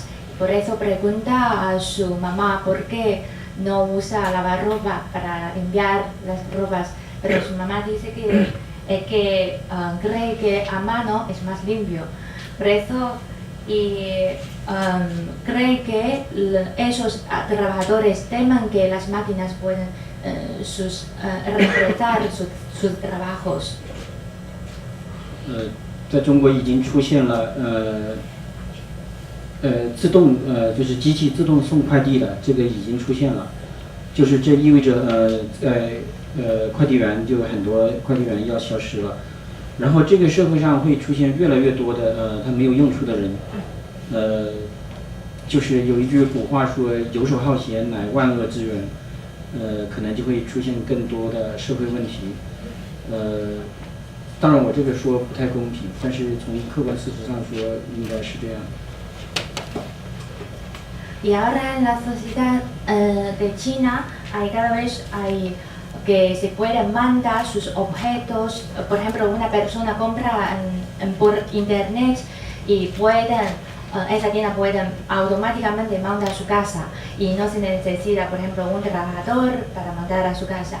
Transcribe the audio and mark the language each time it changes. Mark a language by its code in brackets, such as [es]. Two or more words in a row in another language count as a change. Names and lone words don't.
[es] Por eso pregunta a su mamá por qué no usa lavarropa para limpiar las ropas, pero su mamá dice que cree que a mano es más limpio. Por eso cree que esos trabajadores temen que las máquinas pueden reemplazar sus trabajos. [zh] 在中国已经出现了自动就是机器自动送快递的，这个已经出现了，就是这意味着快递员就很多快递员要消失了，然后这个社会上会出现越来越多的他没有用处的人，就是有一句古话说游手好闲乃万恶之源，可能就会出现更多的社会问题，当然我这个说不太公平，但是从客观事实上说应该是这样。 [es] Y ahora en la sociedad de China cada vez hay que se pueden mandar sus objetos. Por ejemplo, una persona compra por internet y esa tienda puede automáticamente mandar a su casa, y no se necesita, por ejemplo, un trabajador para mandar a su casa.